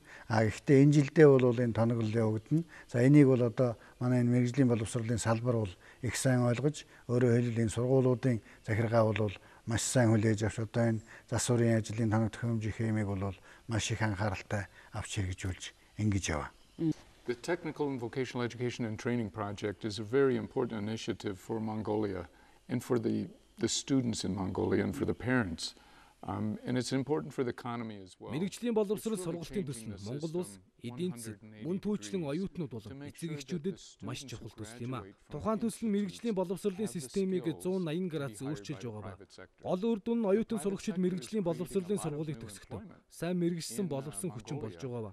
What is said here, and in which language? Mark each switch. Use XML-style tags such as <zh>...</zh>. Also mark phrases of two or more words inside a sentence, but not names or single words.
<mn>Гэхдээ энэ жилдээ бол энэ тоноглол явагдана. За энийг бол одоо манай энэ мэрэгжлийн боловсролын салбар бол их сайн ойлгож өөрөөр хэлбэл энэ сургуулиудын захиргаа бол маш сайн хүлээж авч одоо энэ засварын ажлын тоног төхөөрөмжийн хэмээг бол маш их анхааралтай авч хэрэгжүүлж ингэж яваа.</mn> <en>The Technical and Vocational Education and Training Project is a very important initiative for Mongolia and for the students in Mongolia and for the parents. And it's important for the economy as well.</en> <mn>Мэргэжлийн боловсрол сургалтын төсөл нь Монгол улс, эдийн засаг, мөн түүчлэн оюутнууд болон эцэг эхчүүдэд маш чухал төсөл юм а. Тухайн төсөл нь мэргэжлийн боловсролын системийг 180 градус өөрчилж байгаа ба. Гол үр дүн нь оюутан сурагчид мэргэжлийн боловсролын сургуулийг төгсөхдөө сайн мэргэжсэн боловсон хүчин болж байгаа ба.</mn>